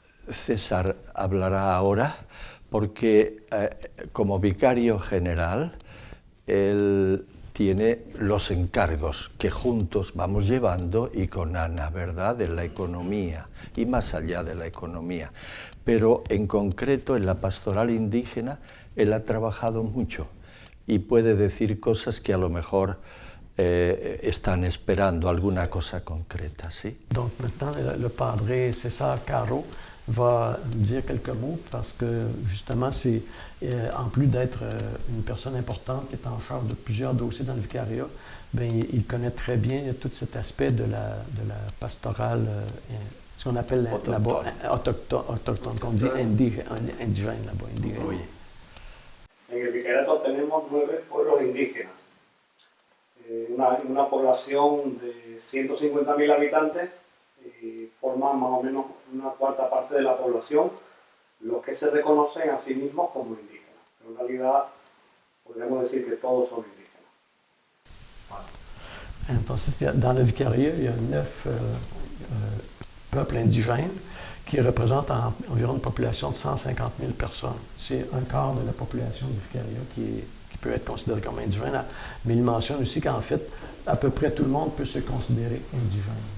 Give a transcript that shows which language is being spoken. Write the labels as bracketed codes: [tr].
[es] César hablará ahora porque como vicario general él tiene los encargos que juntos vamos llevando y con Ana, ¿verdad?, de la economía y más allá de la economía. Pero en concreto en la pastoral indígena él ha trabajado mucho y puede decir cosas que a lo mejor están esperando alguna cosa concreta, ¿sí? [fr] Donc maintenant, le padre César Caro va dire quelques mots parce que justement, c'est en plus d'être une personne importante qui est en charge de plusieurs dossiers dans le vicariat, bien, il connaît très bien tout cet aspect de la pastorale, ce qu'on appelle là-bas autochtone, qu'on dit indigène là-bas, indigène. Oui. [es] En el vicariato tenemos 9 pueblos indígenas, una población de 150.000 habitantes. Forman más o menos una cuarta parte de la población, los que se reconocen a sí mismos como indígenas. Pero en realidad podríamos decir que todos son indígenas. [fr] Entonces, dans le vicariat, il y a 9 peuples indigènes qui représentent environ une population de 150 000 personnes. C'est un quart de la population du vicariat qui peut être considérée comme indigène, mais il mentionne aussi qu'en fait, à peu près tout le monde peut se considérer indigène.